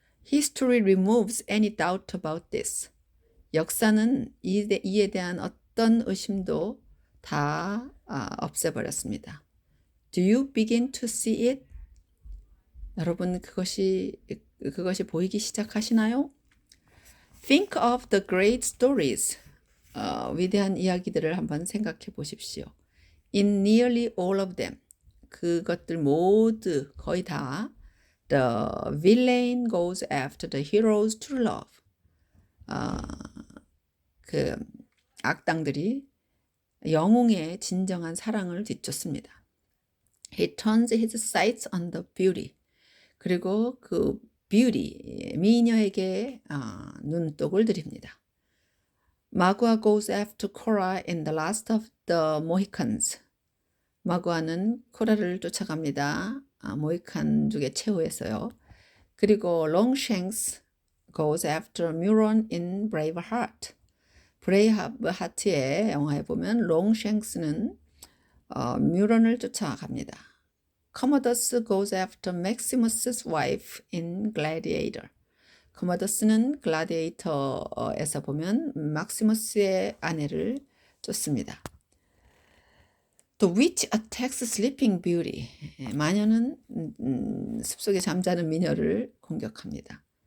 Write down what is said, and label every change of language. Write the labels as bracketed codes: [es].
[en] History removes any doubt about this. [ko] 역사는 이에 대한 어떤 의심도 다 없애버렸습니다. [en] Do you begin to see it? [ko] 여러분 그것이 보이기 시작하시나요? [en] Think of the great stories. [ko] 위대한 이야기들을 한번 생각해 보십시오. [en] In nearly all of them. [ko] 그것들 모두 거의 다 [en] The villain goes after the hero's true love. [ko] 그 악당들이 영웅의 진정한 사랑을 뒤쫓습니다. [en] He turns his sights on the beauty. [ko] 그리고 그 beauty, 미녀에게 눈독을 들입니다. [en] 마구아 goes after Cora in the last of the Mohicans. [ko] 마구아는 코라를 쫓아갑니다. 모히칸족의 최후에서요. 그리고 [en] Longshanks goes after Muron in Braveheart. [ko] 브레이브하트의 영화에 보면 롱샹스는 뮤런을 쫓아갑니다. [en] Commodus goes after Maximus's wife in Gladiator. [ko] 커머더스는 글라디에이터에서 보면 막시머스의 아내를 쫓습니다. [en] The witch attacks sleeping beauty. [ko] 마녀는 숲속에 잠자는 미녀를 공격합니다.